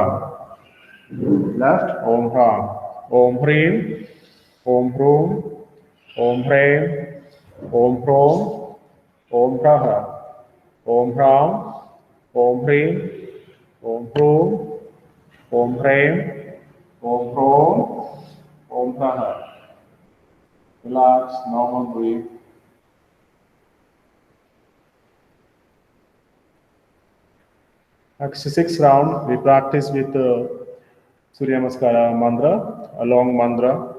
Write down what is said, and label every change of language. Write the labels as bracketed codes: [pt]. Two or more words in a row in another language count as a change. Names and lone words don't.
[sa] Left, Om Ram, Om Hrim, Om Hru, Om Hrem, Om Hrom, Om Haha. Om Ram, Om Hrim, Om Hru, Om Hrem, Om Hrom, Om Haha. [en] Relax, normal breathe. Actually, sixth round, we practice with Surya Namaskara mantra, a long mantra.